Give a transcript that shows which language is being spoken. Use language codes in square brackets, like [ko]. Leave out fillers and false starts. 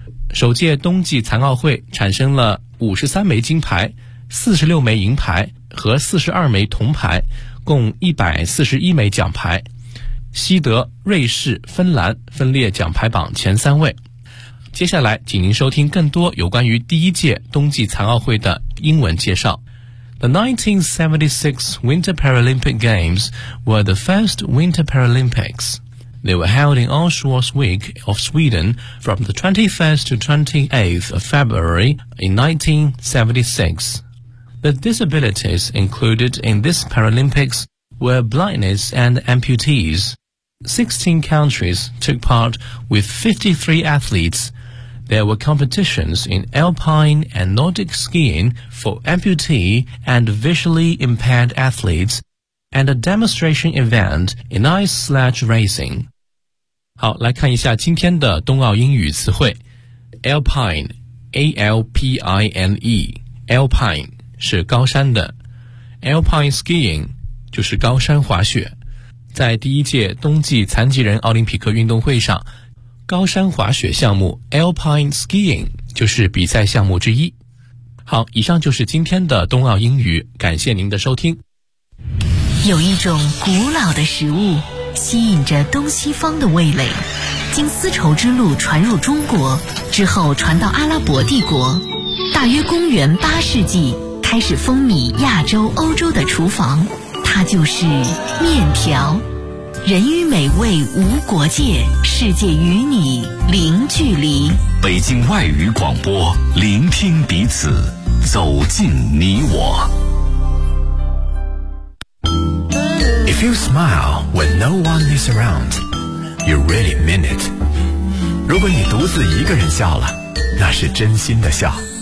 [zh] 首届冬季残奥会产生了53枚金牌、46枚银牌和42枚铜牌，共141枚奖牌。西德、瑞士、芬兰分列奖牌榜前三位。接下来，请您收听更多有关于第一届冬季残奥会的英文介绍。 [en] The 1976 Winter Paralympic Games were the first Winter Paralympics. They were held in Allsportsvik of Sweden from the 21st to 28th of February in 1976. The disabilities included in this Paralympics were blindness and amputees. 16 countries took part with 53 athletes. There were competitions in alpine and Nordic skiing for amputee and visually impaired athletes, and a demonstration event in ice sledge racing. [zh] 好，来看一下今天的冬奥英语词汇。 Alpine, A-L-P-I-N-E, Alpine 是高山的。 Alpine skiing 就是高山滑雪。在第一届冬季残疾人奥林匹克运动会上，高山滑雪项目 Alpine Skiing 就是比赛项目之一。好，以上就是今天的冬奥英语，感谢您的收听。有一种古老的食物，吸引着东西方的味蕾，经丝绸之路传入中国，之后传到阿拉伯帝国。大约公元八世纪，开始风靡亚洲、欧洲的厨房，它就是面条。人与美味无国界，世界与你零距离。北京外语广播，聆听彼此，走进你我。 [en] If you smile when no one is around, you really mean it. [zh] 如果你独自一个人笑了，那是真心的笑。